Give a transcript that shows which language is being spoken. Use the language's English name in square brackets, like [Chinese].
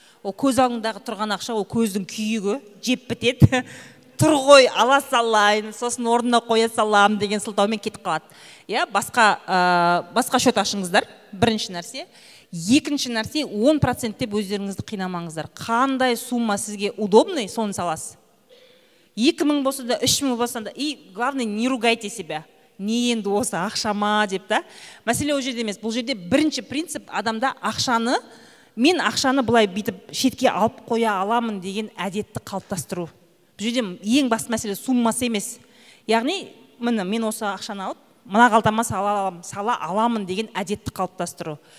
[Kazakh] Ол көз алдыңдағы тұрған ақша, ол көздің күйігі, жеп бітеді. Тұр ғой, ала салайын, сосын орнына қоя салам деген сылтаумен кетіп қалады. Басқа шот ашыңыздар. бірінші нәрсе. Екінші нәрсе, 10% деп өздеріңізді қинамаңыздар. Қандай сумма сізге удобный, соны саласыз. 2000 болса да, 3000 болса да, [Russian] и главное, не ругайте себя. [Kazakh] Не енді осы ақшама деп та. Мәселе ол жерде емес. Бұл жерде бірінші принцип адамда ақшаны, мен ақшаны былай бүйтіп шетке алып қоя аламын деген әдетті қалыптастыру. Бұл жерде ең басты мәселе суммасы емес. Яғни, мен осы ақшаны алып, мына қалтама сала аламын деген әдетті қалыптастыру.